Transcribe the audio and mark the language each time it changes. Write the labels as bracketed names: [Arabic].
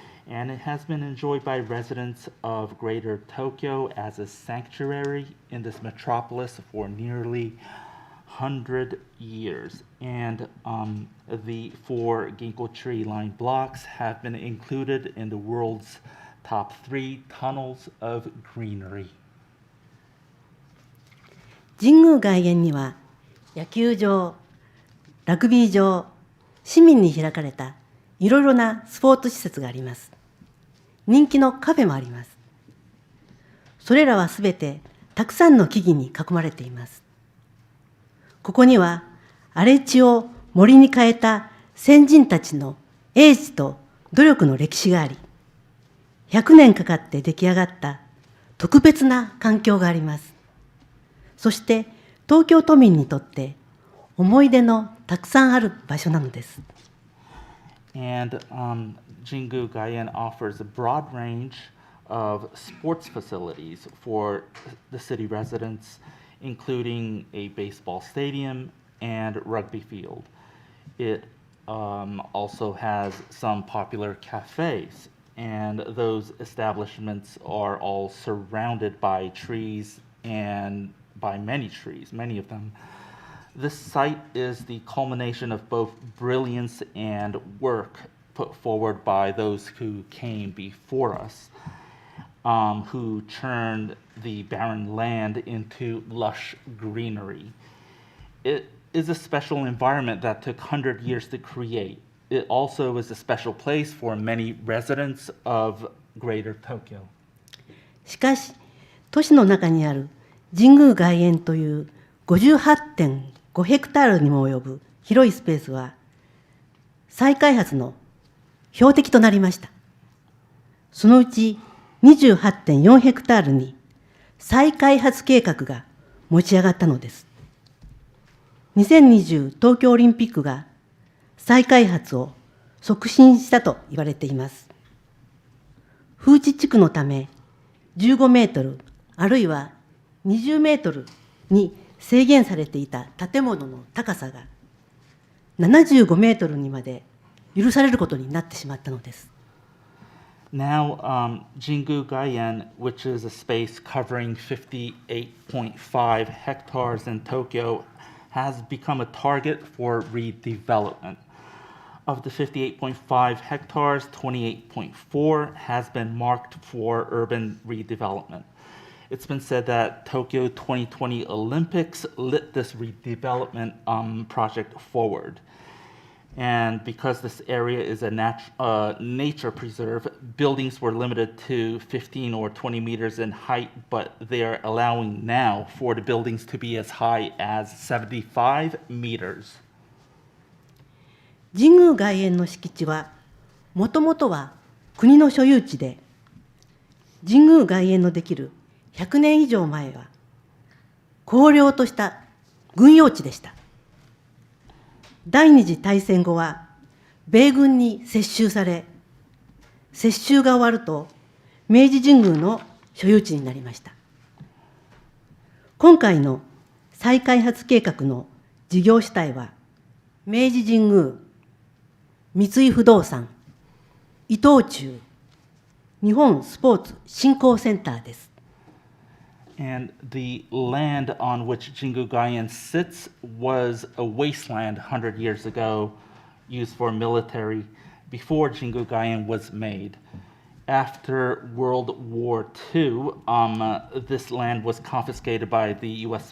[English] And it has been enjoyed by residents of Greater Tokyo as a sanctuary in this metropolis for nearly 100 years. And the 4 ginkgo tree-lined blocks have been included in the world's top 3 tunnels of greenery. [Japanese] 神宮外苑には野球場、ラグビー場、市民に開かれたいろいろなスポーツ施設があります。人気のカフェもあります。それらはすべてたくさんの木々に囲まれています。ここには荒れ地を森に変えた先人たちの英知と努力の歴史があり、100年かかって出来上がった特別な環境があります。そして東京都民にとって思い出のたくさんある場所なのです。 [English] And Jingu Gaien offers a broad range of sports facilities for the city residents, including a baseball stadium and rugby field. It also has some popular cafes, and those establishments are all surrounded by trees and by many trees, many of them. This site is the culmination of both brilliance and work put forward by those who came before us, who turned the barren land into lush greenery. It is a special environment that took 100 years to create. it also is a special place for many residents of Greater Tokyo. [Japanese] しかし、都市の中にある神宮外苑という 58.5 ヘクタールにも及ぶ広いスペースは、再開発の標的となりました。そのうち 28.4 ヘクタールに再開発計画が持ち上がったのです。 2020東京オリンピックが再開発を促進したと言われています。風致地区のため15メートルあるいは20メートルに制限されていた建物の高さが75メートルにまで許されることになってしまったのです。 [English] Now, Jingu Gaien, which is a space covering 58.5 hectares in Tokyo, has become a target for redevelopment. Of the 58.5 hectares, 28.4 has been marked for urban redevelopment. It's been said that Tokyo 2020 Olympics lit this redevelopment project forward. And because this area is a nature preserve, buildings were limited to 15 or 20 meters in height, but they are allowing now for the buildings to be as high as 75 meters. [Japanese] 神宮外苑の敷地は、もともとは国の所有地で、神宮外苑のできる100年以上前は、荒涼とした軍用地でした。第二次大戦後は米軍に接収され、接収が終わると明治神宮の所有地になりました。今回の再開発計画の事業主体は、明治神宮、三井不動産、伊藤忠、日本スポーツ振興センターです。 [English] And the land on which Jingu Gaien sits was a wasteland 100 years ago, used for military, before Jingu Gaien was made. After World War II, this land was confiscated by the U.S.